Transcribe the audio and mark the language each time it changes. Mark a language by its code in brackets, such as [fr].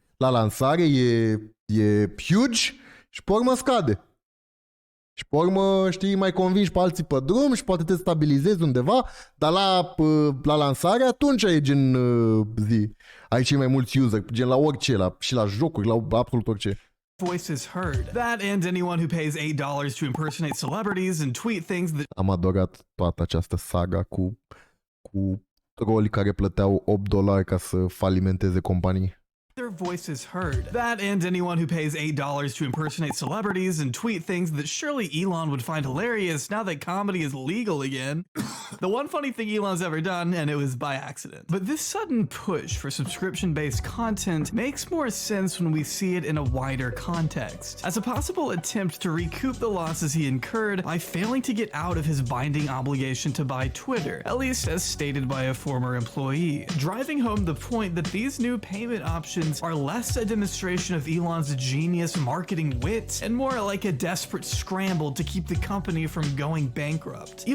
[ro] La lansare e huge și pe urmă scade. Și pe urmă, știi, mai convingi pe alții pe drum și poate te stabilizezi undeva, dar la lansare atunci e gen zi. Ai cei mai mulți user, gen la orice, și la jocuri, la absolut orice. [en] Voice is heard. That and anyone who pays $8 to impersonate celebrities and tweet things that... [ro] Am adorat toată această saga cu troli care plăteau $8 ca să falimenteze companii. [en] Their voice is heard. That and anyone who pays $8 to impersonate celebrities and tweet things that surely Elon would find hilarious now that comedy is legal again. The one funny thing Elon's ever done, and it was by accident. But this sudden push for subscription-based content makes more sense when we see it in a wider context, as a possible attempt to recoup the losses he incurred by failing to get out of his binding obligation to buy Twitter, at least as stated by a former employee, driving home the point that these new payment options are less a demonstration of Elon's genius marketing wit and more like a desperate scramble to keep the company from going bankrupt.